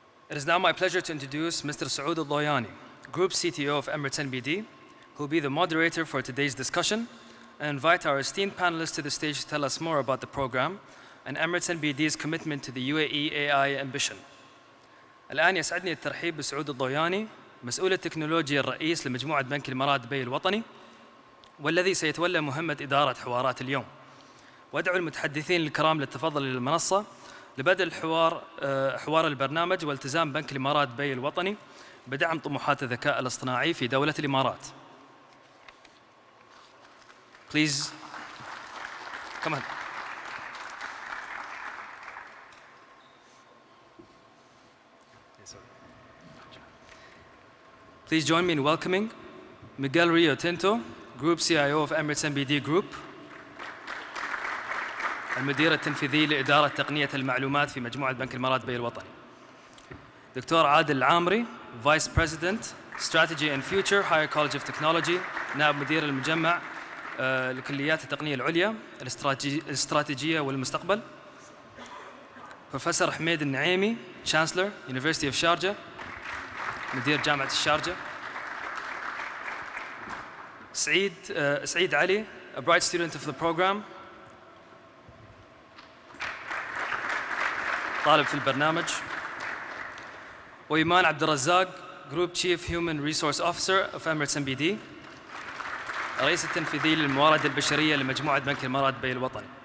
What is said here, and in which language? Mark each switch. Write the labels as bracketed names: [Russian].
[English] It is now my pleasure to introduce Mr. Saud Al-Doyani, Group CTO of Emirates NBD, who will be the moderator for today's discussion, and invite our esteemed panelists to the stage to tell us more about the program and Emirates NBD's commitment to the UAE AI ambition. [Arabic] الآن يسعدني الترحيب بسعود الضوياني، مسؤول التكنولوجيا الرئيس لمجموعة بنك الإمارات دبي الوطني، والذي سيتولى مهمة إدارة حوارات اليوم. وأدعو المتحدثين الكرام للتفضل إلى المنصة لبدء حوار البرنامج والتزام بنك الإمارات دبي الوطني بدعم طموحات الذكاء الاصطناعي في دولة الإمارات. [English] Please, come on. Please join me in welcoming Miguel Rio Tinto, Group CIO of Emirates NBD Group, [Arabic] المدير التنفيذي لإدارة تقنية المعلومات في مجموعة بنك الإمارات دبي الوطني. دكتور عادل العامري، [English] Vice President, Strategy and Future, Higher College of Technology، [Arabic] نائب مدير المجمع لكليات التقنية العليا، الاستراتيجية والمستقبل. بروفيسور حميد النعيمي، Chancellor, University of Sharjah، مدير جامعة الشارجة. [English] سعيد علي, a bright student of the program, [Arabic] طالب في البرنامج. وإيمان عبد الرزاق, [English] Group Chief Human Resource Officer of Emirates NBD, [Arabic] الرئيس التنفيذي للموارد البشرية لمجموعة بنك الإمارات دبي الوطني.